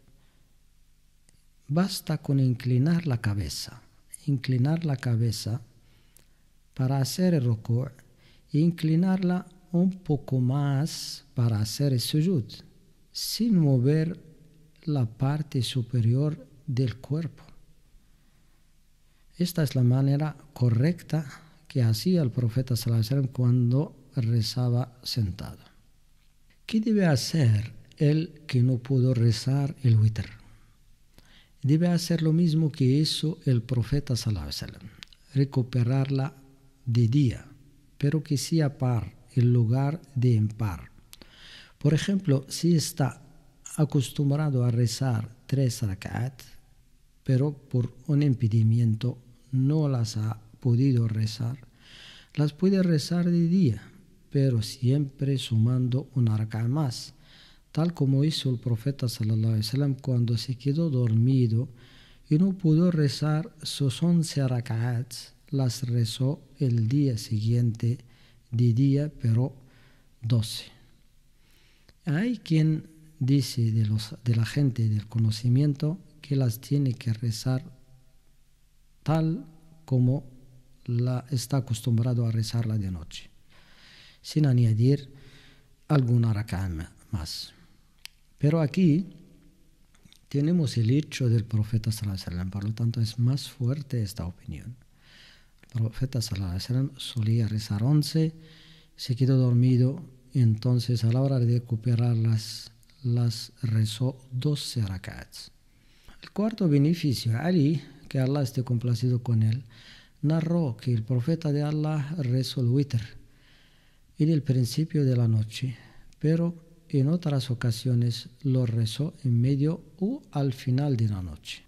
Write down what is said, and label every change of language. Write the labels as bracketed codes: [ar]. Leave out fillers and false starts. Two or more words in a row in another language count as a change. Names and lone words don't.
[es] Basta con inclinar la cabeza para hacer el ruku' e inclinarla un poco más para hacer el sujud, sin mover la parte superior del cuerpo. Esta es la manera correcta que hacía el profeta [ar] صلى الله عليه وسلم [es] cuando rezaba sentado. ¿Qué debe hacer el que no pudo rezar el witr? Debe hacer lo mismo que hizo el profeta [ar] صلى الله عليه وسلم, [es] recuperarla de día, pero que sea par en lugar de impar. Por ejemplo, si está acostumbrado a rezar 3 rak'at, pero por un impedimento no las ha podido rezar, las puede rezar de día, pero siempre sumando una rak'a más, tal como hizo el profeta [ar] صلى الله عليه وسلم [es] cuando se quedó dormido y no pudo rezar sus 11 rak'ats, las rezó el día siguiente de día, pero 12. Hay quien dice de la gente del conocimiento que las tiene que rezar tal como está acostumbrado a rezarla de noche, sin añadir alguna rak'a más. Pero aquí tenemos el hecho del profeta [ar] صلى الله عليه وسلم, [es] por lo tanto es más fuerte esta opinión. El profeta [ar] صلى الله عليه وسلم [es] solía rezar 11, se quedó dormido, entonces a la hora de recuperarlas las rezó 12 rak'ats. El cuarto beneficio, Ali, que Allah esté complacido con él, narró que el profeta de Allah rezó el witr en el principio de la noche, pero en otras ocasiones lo rezó en medio o al final de la noche.